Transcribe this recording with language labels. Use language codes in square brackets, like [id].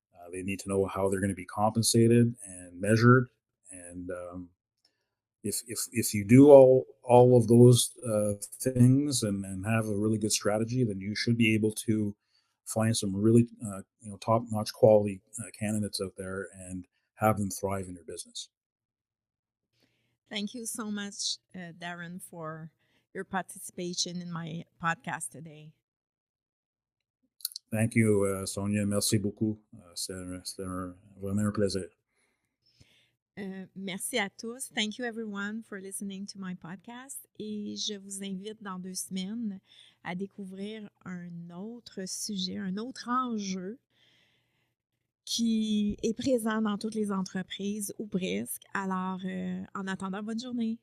[en] They need to know how they're going to be compensated and measured, and if you do all of those things and have a really good strategy, then you should be able to find some really top notch quality candidates out there and have them thrive in your business. Thank you so much, Darren, for your participation in my podcast today. Thank you, Sonia. [fr] Merci beaucoup. C'était vraiment un plaisir. Merci à tous. [en] Thank you everyone for listening to my podcast. [fr] Et je vous invite dans 2 semaines à découvrir un autre sujet, un autre enjeu qui est présent dans toutes les entreprises ou presque. Alors, en attendant, bonne journée.